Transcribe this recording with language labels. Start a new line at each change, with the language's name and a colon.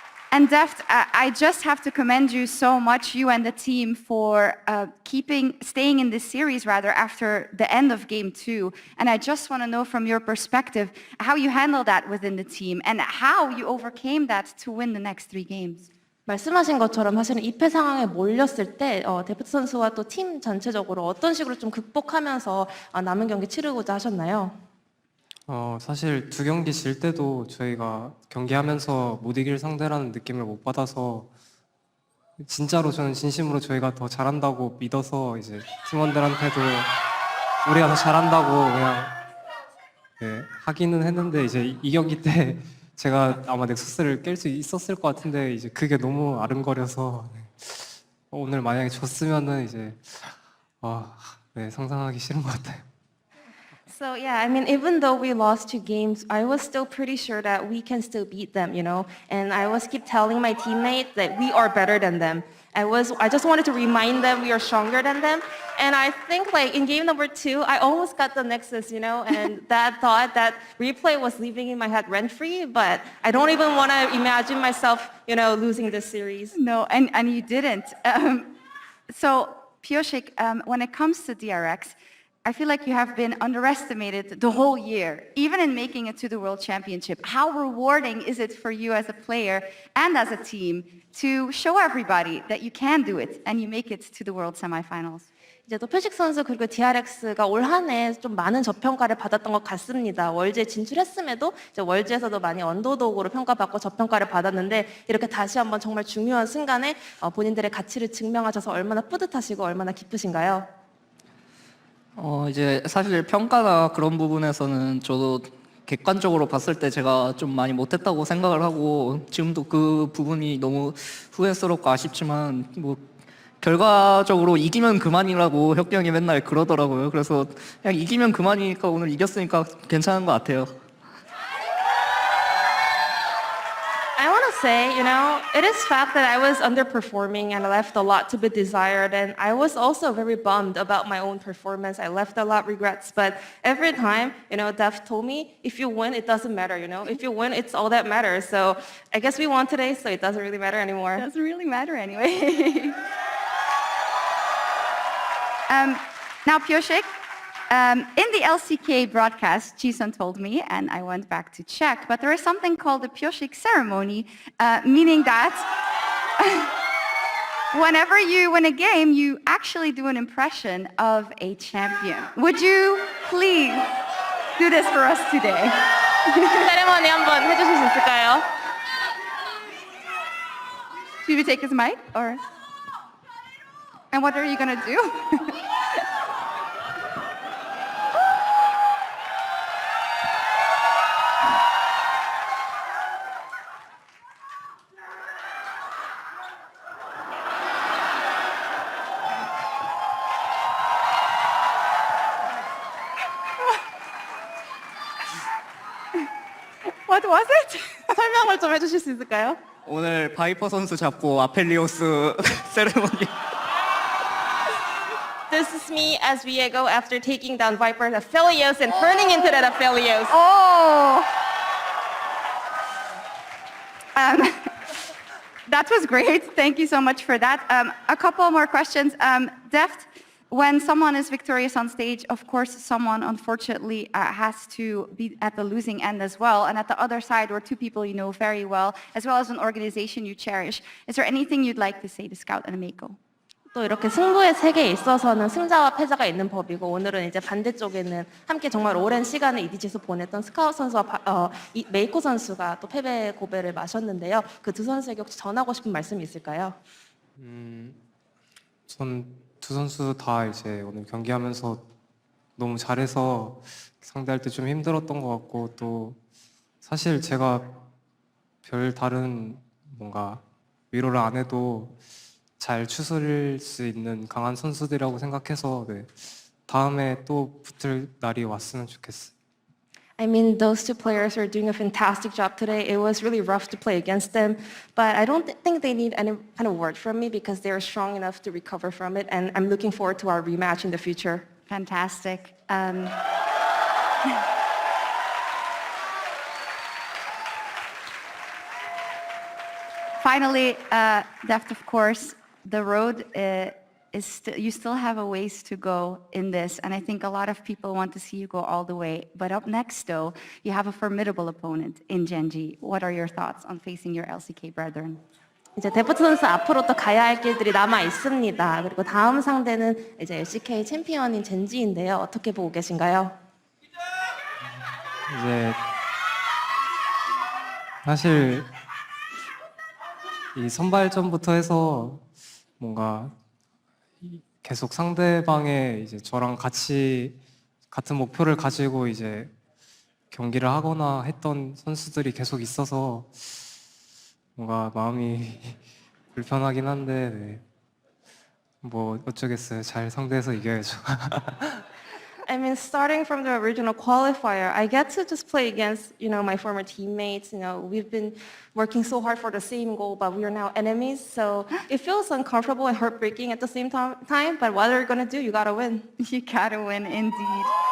English: And Deft, I just have to commend you so much, you and the team, for staying in this series rather after the end of Game 2. And I just want to know from your perspective how you handled that within the team and how you overcame that to win the next 3 games.
Korean: 말씀하신 것처럼 사실은 2패 상황에 몰렸을 때 데프트 선수와 또 팀 전체적으로 어떤 식으로 좀 극복하면서 남은 경기 치르고자 하셨나요? 사실 2경기 질 때도 저희가 경기하면서 못 이길 상대라는 느낌을 못 받아서 진짜로 저는 진심으로 저희가 더 잘한다고 믿어서 이제 팀원들한테도 우리가 더 잘한다고 그냥 하기는 했는데 이제 이 경기 때 제가 아마 넥서스를 깰 수 있었을 것 같은데 이제 그게 너무 아른거려서 오늘 만약에 졌으면은 이제 상상하기 싫은 것 같아요.
English: So yeah, I mean, even though we lost 2 games, I was still pretty sure that we can still beat them, you know? And I was keep telling my teammates that we are better than them. I just wanted to remind them we are stronger than them. And I think like in game number 2, I almost got the Nexus, you know? And that thought, that replay was living in my head rent-free, but I don't even want to imagine myself, you know, losing this series. No, and you didn't. So, Pyosik, when it comes to DRX, I feel like you have been underestimated the whole year, even in making it to the World Championship. How rewarding is it for you as a player and as a team to show everybody that you can do it and you make it to the World semifinals?
Korean: 이제 또 표식 선수 그리고 DRX가 올 한 해 좀 많은 저평가를 받았던 것 같습니다. 월드에 진출했음에도 이제 월드에서도 많이 언더독으로 평가받고 저평가를 받았는데 이렇게 다시 한번 정말 중요한 순간에 본인들의 가치를 증명하셔서 얼마나 뿌듯하시고 얼마나 기쁘신가요? 이제 사실 평가나 그런 부분에서는 저도 객관적으로 봤을 때 제가 좀 많이 못했다고 생각을 하고 지금도 그 부분이 너무 후회스럽고 아쉽지만 뭐 결과적으로 이기면 그만이라고 혁기 형이 맨날 그러더라고요. 그래서 그냥 이기면 그만이니까 오늘 이겼으니까 괜찮은 것 같아요.
English: I want to say, you know, it is fact that I was underperforming and I left a lot to be desired, and I was also very bummed about my own performance. I left a lot of regrets, but every time, you know, Deft told me, if you win, it doesn't matter, you know. If you win, it's all that matters. So I guess we won today, so it doesn't really matter anymore. It doesn't really matter anyway. Now, Pyosik, in the LCK broadcast, Jisun told me, and I went back to check, but there is something called the Pyosik ceremony, meaning that whenever you win a game, you actually do an impression of a champion. Would you please do this for us today?
Korean: 세레머니 한번 해주실 수 있을까요?
English: Should we take his mic, or? And what are you gonna do? What was it?
Korean: 설명을 좀 해주실 수 있을까요? 오늘 바이퍼 선수 잡고 아펠리오스 세레머니.
English: This is me as Viego after taking down Viper's Aphelios and turning into that Aphelios. Oh! That was great. Thank you so much for that. A couple more questions. Deft, when someone is victorious on stage, of course, someone unfortunately has to be at the losing end as well. And at the other side were 2 people you know very well, as well as an organization you cherish. Is there anything you'd like to say to Scout and Mako?
Korean: 또 이렇게 승부의 세계에 있어서는 승자와 패자가 있는 법이고 오늘은 이제 반대쪽에는 함께 정말 오랜 시간을 EDG에서 보냈던 스카웃 선수와 메이코 선수가 또 패배 고배를 마셨는데요. 그 두 선수에게 혹시 전하고 싶은 말씀이 있을까요? 전 두 선수 다 이제 오늘 경기하면서 너무 잘해서 상대할 때 좀 힘들었던 것 같고 또 사실 제가 별 다른 뭔가 위로를 안 해도 잘 추스릴 수 있는 강한 선수들이라고 생각해서 네, 다음에 또 붙을 날이 왔으면 좋겠어요.
English: I mean, those 2 players are doing a fantastic job today. It was really rough to play against them, but I don't think they need any kind of word from me because they're strong enough to recover from it, and I'm looking forward to our rematch in the future. Fantastic. Finally, Deft, of course, the road you still have a ways to go in this, and I think a lot of people want to see you go all the way. But up next, though, you have a formidable opponent in Genji. What are your thoughts on facing your LCK brethren?
Korean: 이제 데프트 선수 앞으로 또 가야 할 길들이 남아 있습니다. 그리고 다음 상대는 이제 LCK 챔피언인 젠지인데요. 어떻게 보고 계신가요? 이제 사실 이 선발전부터 해서 뭔가 계속 상대방의 이제 저랑 같이 같은 목표를 가지고 이제 경기를 하거나 했던 선수들이 계속 있어서 뭔가 마음이 불편하긴 한데 네. 뭐 어쩌겠어요. 잘 상대해서 이겨야죠.
English: I mean, starting from the original qualifier, I get to just play against, my former teammates. We've been working so hard for the same goal, but we are now enemies. So it feels uncomfortable and heartbreaking at the same time. But what are you gonna do? You gotta win. You gotta win, indeed.